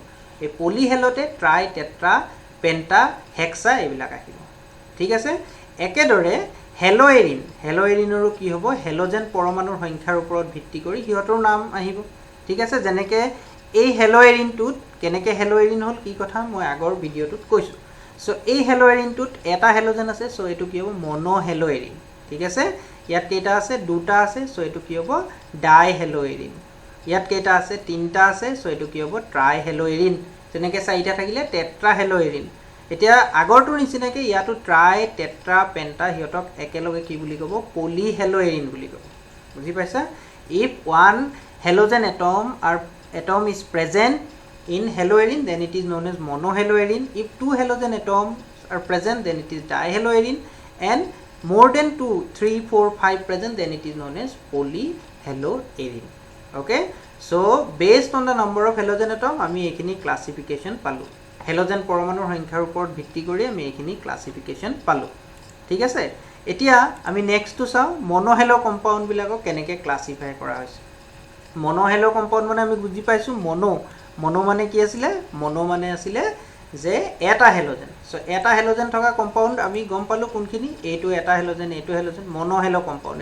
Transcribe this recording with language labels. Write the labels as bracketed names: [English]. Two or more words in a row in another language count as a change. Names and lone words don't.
[Assamese] আ পলিহেলোতে ট্ৰাই, টেট্ৰা, পেণ্টা, হেক্সা এইবিলাক আহিব. ঠিক আছে একেদৰে হেলোএৰিন হেলোএৰিনৰো কি হ'ব হেলোজেন পৰমাণুৰ সংখ্যাৰ ওপৰত ভিত্তি কৰি হিহঁতৰ নাম আহিব ঠিক আছে যেনেকৈ এই হেলোএৰিনটোত কেনেকৈ হেলোএৰিন হ'ল কি কথা মই আগৰ ভিডিঅ'টোত কৈছো সো এই হেলোএৰিনটোত এটা হেলোজেন আছে সো এটো কি হ'ব মনোহেলোএৰিন ঠিক আছে ইয়াত কেইটা আছে দুটা আছে সো এটো কি হ'ব ডাইহেলোএৰিন ইয়াত কেইটা আছে তিনটা আছে সো এটো কি হ'ব ট্ৰাইহেলোএৰিন যেনেকৈ চাৰিটা থাকিলে টেট্ৰাহেলোএৰিন এতিয়া আগৰটো নিচিনাকৈ ইয়াতো ট্ৰাই টেট্ৰা পেণ্টা হিহঁতক একেলগে কি বুলি ক'ব পলিহেলোএৰিন বুলি ক'ব বুজি পাইছা [English] if one halogen atom is present in haloerin then it is known as monohaloerin if two halogen atoms are present then it is dihaloerin and more than 2 3 4 5 present then it is known as polyhaloerin okay so based on the number of halogen atom [Assamese] আমি এখিনি ক্লাসিফিকেশন পালো হেলোজেন পৰমাণুৰ সংখ্যাৰ ওপৰত ভিত্তি কৰি আমি এখিনি ক্লাসিফিকেশন পালো ঠিক আছে এতিয়া আমি নেক্সটটো চাও [English] monohalo compound [Assamese] বিলাকক কেনেকৈ ক্লাসিফাই কৰা হৈছে [English] monohalo compound [Assamese] মানে আমি বুজি পাইছো মনো মানে কি আছিল মনো মানে আছিল যে এটা হেলোজেন সো এটা হেলোজেন থকা কম্পাউন্ড আমি গম পালো কোনখিনি এইটো এটা হেলোজেন [English] monohalo compound